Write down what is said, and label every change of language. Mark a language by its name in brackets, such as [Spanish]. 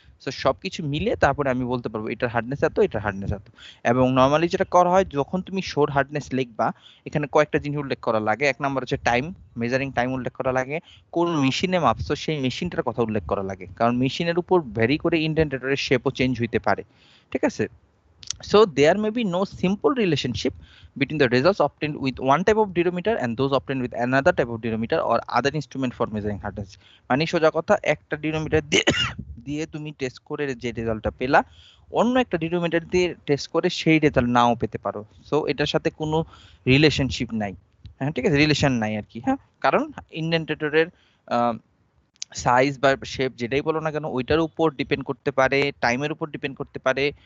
[Bangla] So সবকিছু মিলে তারপরে আমি বলতে পারবো এটার হার্ডনেস এত, এটার হার্ডনেস এত। এবং নর্মালি যেটা করা হয়, যখন তুমি শোর হার্ডনেস লিখবা, এখানে কয়েকটা জিনিস উল্লেখ করা লাগে। এক নাম্বার হচ্ছে টাইম, মেজারিং টাইম উল্লেখ করা লাগে। কোন মেশিনে মাপছো সেই মেশিনটার কথা উল্লেখ করা লাগে, কারণ মেশিনের উপর ভ্যারি করে ইন্ডেন্টারের শেপও চেঞ্জ হইতে পারে। ঠিক আছে? [English] So there may be no simple relationship between the results obtained with one type of durometer and those obtained with another type of durometer or other instrument for measuring hardness. [Bangla] মানে সোজা কথা, একটা ডিনোমিটার দিয়ে দিয়ে তুমি টেস্ট করে যে রেজাল্টটা পেলা, অন্য একটা ডিনোমিটার দিয়ে টেস্ট করে সেই রেজাল্ট নাও পেতে পারো। সো এটার সাথে কোনো রিলেশনশিপ নাই। হ্যাঁ, ঠিক আছে, রিলেশন নাই আর কি। হ্যাঁ, কারণ ইন্ডেন্টেটরের সাইজ বা শেপ যেটাই বলো না কেন, ওইটার উপর ডিপেন্ড করতে পারে, টাইমের উপর ডিপেন্ড করতে পারে।